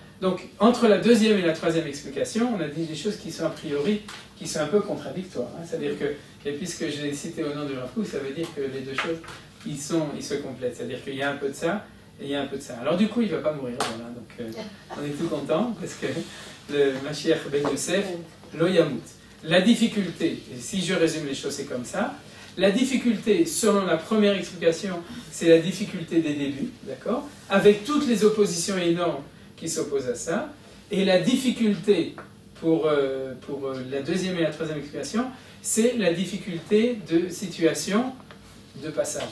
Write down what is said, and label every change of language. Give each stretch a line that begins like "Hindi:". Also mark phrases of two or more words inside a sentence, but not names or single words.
French: Donc, entre la deuxième et la troisième explication, on a dit des choses qui sont a priori, qui sont un peu contradictoires. Hein. C'est-à-dire que, et puisque je l'ai cité au nom de Rav Kook, ça veut dire que les deux choses, ils se complètent. C'est-à-dire qu'il y a un peu de ça, et il y a un peu de ça. Alors du coup, il ne va pas mourir. Voilà. Donc, on est tout content, parce que le Mashiach ben Yosef,
Hebrew: לא ימות.
French: La difficulté, et si je résume les choses, c'est comme ça. La difficulté, selon la première explication, c'est la difficulté des débuts, d'accord, avec toutes les oppositions énormes qui s'opposent à ça. Et la difficulté pour la deuxième et la troisième explication, c'est la difficulté de situation de passage.